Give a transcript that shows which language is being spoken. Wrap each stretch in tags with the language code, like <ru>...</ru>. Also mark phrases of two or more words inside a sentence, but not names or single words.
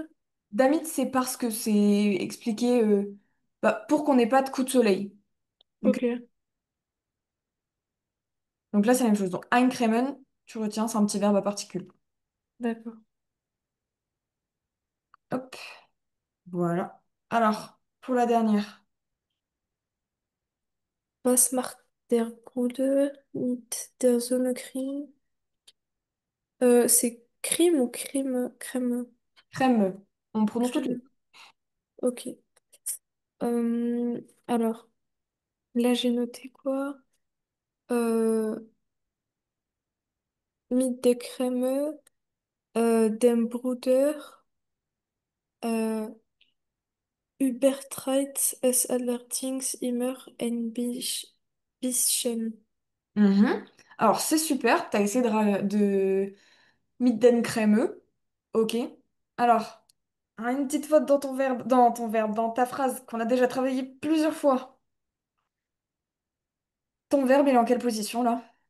<fr>Damit, c'est parce que c'est expliqué bah, pour qu'on n'ait pas de coup de soleil. Ok. Ok. Donc là, c'est la même chose. Donc, eincremen, tu retiens, c'est un petit verbe à particules. D'accord. Hop, voilà. Alors, pour la dernière.</fr> <de>Was macht der Bruder mit der Sonnencreme?</de> <fr>C'est crime ou crime? Crème. Crème, on prononce toutes les. Crème. Ok. Alors, là, j'ai noté quoi?</fr> <de>Euh, Mit der Creme, dem Bruder, äh, übertreibt es allerdings immer ein bisschen. Mhm.</de> <fr>Alors, c'est super, t'as essayé de mitten crémeux. Ok. Alors, une petite faute dans ta phrase qu'on a déjà travaillé plusieurs fois. Ton verbe, il est en quelle position là?</fr>